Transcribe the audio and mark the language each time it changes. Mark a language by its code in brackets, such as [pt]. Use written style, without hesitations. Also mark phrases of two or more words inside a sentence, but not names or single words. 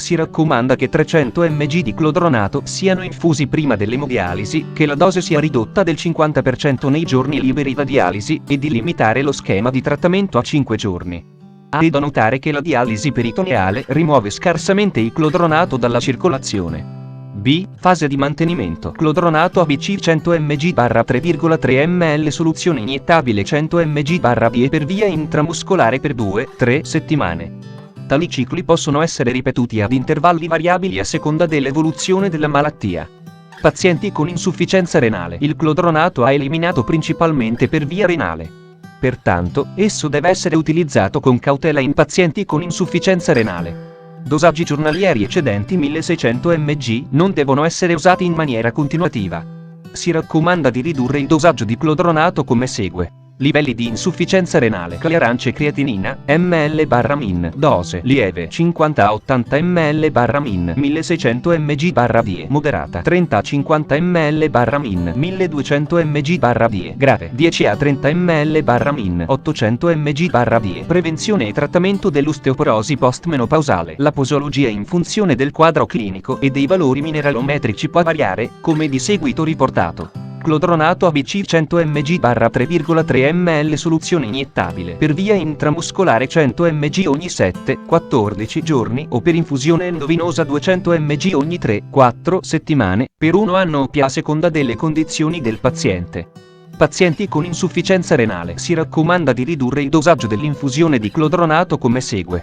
[it] Si raccomanda che 300 mg di clodronato siano infusi prima dell'emodialisi, che la dose sia ridotta del 50% nei giorni liberi da dialisi, e di limitare lo schema di trattamento a 5 giorni. È da notare che la dialisi peritoneale rimuove scarsamente il clodronato dalla circolazione. B. Fase di mantenimento. Clodronato ABC 100 mg/3,3 ml soluzione iniettabile 100 mg/vie per via intramuscolare per 2-3 settimane. Tali cicli possono essere ripetuti ad intervalli variabili a seconda dell'evoluzione della malattia. Pazienti con insufficienza renale: il clodronato è eliminato principalmente per via renale. Pertanto, esso deve essere utilizzato con cautela in pazienti con insufficienza renale. Dosaggi giornalieri eccedenti 1600 mg non devono essere usati in maniera continuativa. Si raccomanda di ridurre il dosaggio di clodronato come segue. Livelli di insufficienza renale. Clearance creatinina, ml/min. Dose lieve 50-80 ml/min. 1600 mg/die. Moderata 30-50 ml/min. 1200 mg/die. Grave 10-30 ml/min. 800 mg/die. Prevenzione e trattamento dell'osteoporosi postmenopausale. La posologia in funzione del quadro clinico e dei valori mineralometrici può variare, come di seguito riportato. Clodronato ABC 100 mg/3,3 ml soluzione iniettabile per via intramuscolare 100 mg ogni 7-14 giorni o per infusione endovenosa 200 mg ogni 3-4 settimane, per 1 anno o a seconda delle condizioni del paziente. Pazienti con insufficienza renale si raccomanda di ridurre il dosaggio dell'infusione di clodronato come segue.